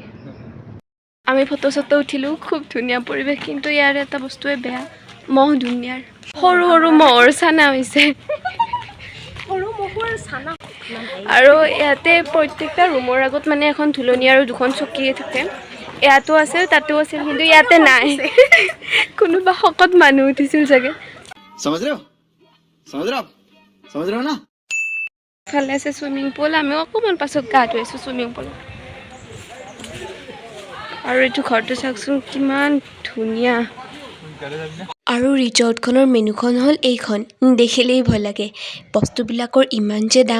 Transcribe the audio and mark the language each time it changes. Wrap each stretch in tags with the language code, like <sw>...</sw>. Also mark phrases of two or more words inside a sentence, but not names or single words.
<as>আমি ফটো চটো উঠিলোঁ, খুব ধুনীয়া পৰিৱেশ, কিন্তু ইয়াৰ এটা বস্তুৱে বেয়া, মহ ধুনীয়াৰ সৰু সৰু মহৰ চানা হৈছে আৰু ইয়াতে প্ৰত্যেকটা ৰুমৰ আগত মানে এখন ধুলনি আৰু দুখন চকীয়ে থাকে ইয়াতো আছিল তাতো আছিল কিন্তু ইয়াতে নাই কোনোবা শকত মানুহ উঠিছিল চাগে</as> <hi>समझ रहे हो समझ रहे हो आप समझ रहे हो ना</hi> <as>ফালে আছে চুইমিং পুল আমি অকণমান পাছত গা ধুইছোঁ চুইমিং পুলত আৰু এইটো ঘৰটো চাওকচোন কিমান ধুনীয়া আৰু ৰিজৰ্টখনৰ মেনুখন হ'ল এইখন দেখিলেই ভয় লাগে বস্তুবিলাকৰ ইমান যে দাম</as>